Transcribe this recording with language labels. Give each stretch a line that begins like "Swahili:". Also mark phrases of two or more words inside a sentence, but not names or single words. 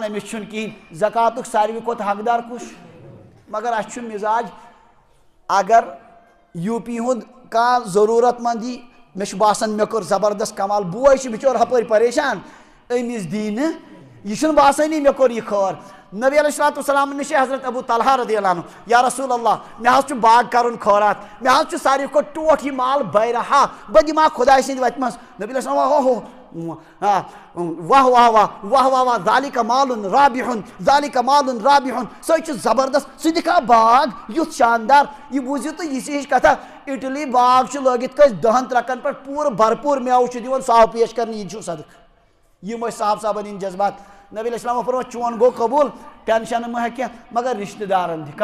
Kashmiri: أمِس چھُنہٕ کِہیٖنۍ زکاتُک ساروی کھۄتہٕ حقدار کُس مگر اسہِ چھُ مزاج اگر UP ہُنٛد کانٛہہ ضروٗرت منٛد یی مےٚ چھُ باسان مےٚ کوٚر زبردست کمال بوے چھُ بچور ہپٲرۍ پریشان أمِس دی نہٕ یہ چھُنہٕ باسٲنی مےٚ کوٚر یہِ خٲر نبی علیہ الصلوۃ والسلام نش حضرت ابو طلحہ رضی اللہ عنہ یا رسول اللہ مے حظ چھُ باغ کرُن خٲرات مے حظ چھُ ساروی کھۄتہٕ ٹوٹھ یہِ مال بہرحا بہٕ دِمہا خۄداے سٕنٛدِ وتہِ منٛز نبی علیہ السلام واہ واہ واہ واہ واہ واہ
Arabic: ذالِکَ مالٌ رابحٌ ذالِکَ مالٌ رابحٌ
Kashmiri: سۄے چھُ زبردست ژٕ دِکھا باغ یُتھ شاندار یہِ بوٗزِو تُہۍ یہِ چھِ ہِش کتھا اِٹلی باغ چھُ لٲگِتھ کٲنٛسہِ 10 ترٛکن پٮ۪ٹھ پوٗرٕ بھرپوٗر میوٕ چھُ دِوان سُہ آو پیش کرنہٕ یہِ چھُ صدقہٕ یِم ٲسۍ صاحب صاحبن ہٕنٛدۍ جذبات نبی علیہ السلام فرموو چون گو قبول ٹینشن مہ کینٛہہ مگر رشتہٕ دارن دِ